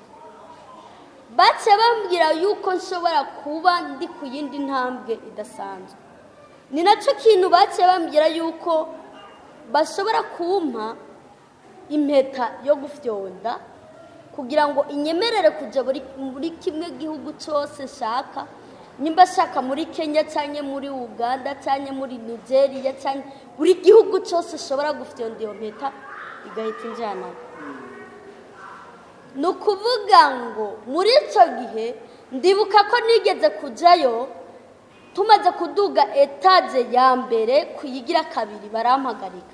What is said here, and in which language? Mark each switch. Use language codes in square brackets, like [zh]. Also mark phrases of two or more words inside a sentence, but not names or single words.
[rn] Bace bambwira yuko nshobora kuba ndi ku yindi ntambwe idasanzwe. Ni nacyo kintu bace bambwira yuko bashobora kumpa impeta yo gufyonda kugira ngo inyemerere kujya muri kimwe gihugu cyose nshaka, nimba shaka muri Kenya cyangwa muri Uganda cyangwa muri Nigeria cyangwa buri gihugu cyose ushobora gufyonda iyo mpeta igahita injyana. Ni ukuvuga ngo muri icyo gihe ndibuka ko nigeze kujyayo, tumaze kuduga etaje ya mbere kuyigira kabiri barampagarika.